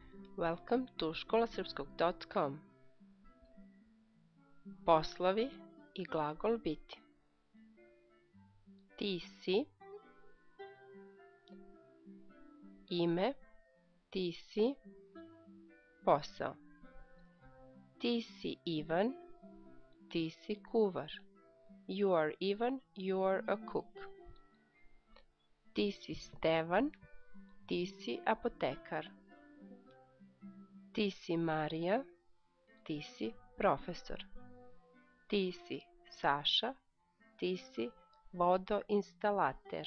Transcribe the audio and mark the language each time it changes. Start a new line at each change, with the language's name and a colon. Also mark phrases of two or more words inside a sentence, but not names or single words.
English: Welcome to
Serbian: školasrpskog.com. Poslovi i glagol biti. Ti si, ime, ti si, posao. Ti si Ivan, ti si kuvar.
English: You are Ivan, you are a cook.
Serbian: Ti si Stevan, ti si apotekar. Ti si Marija, ti si profesor. Ti si Saša, ti si vodoinstalater.